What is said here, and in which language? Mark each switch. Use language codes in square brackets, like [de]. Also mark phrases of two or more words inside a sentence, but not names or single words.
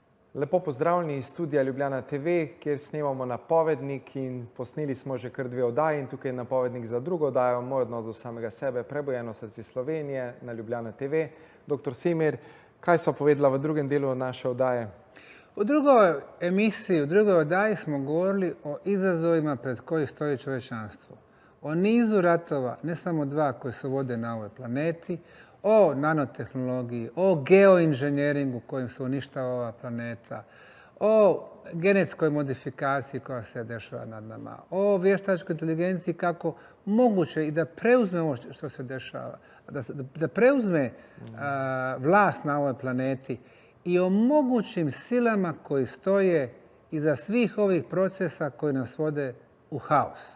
[sl] Lepo pozdravljeni iz studia Ljubljana TV, kjer snemamo napovednik in posneli smo že kar 2 oddaji in tukaj je napovednik za drugo oddajo, Moj odnos do samega sebe, Prebujeno srce Slovenije na Ljubljana TV. Dr. Semir, kaj sva povedala v drugem delu naše oddaje? [bs] U drugoj emisiji, u drugoj oddaji smo govorili o izazovima pred koji stoji čovječanstvo. O nizu ratova, ne samo 2 koji se vode na ovoj planeti, o nanotehnologiji, o geoinženjeringu kojim se uništava ova planeta, o genetskoj modifikaciji koja se dešava nad nama, o vještačkoj inteligenciji kako moguće i da preuzme ovo što se dešava, da preuzme vlast na ovoj planeti i o mogućim silama koji stoje iza svih ovih procesa koji nas vode u haos.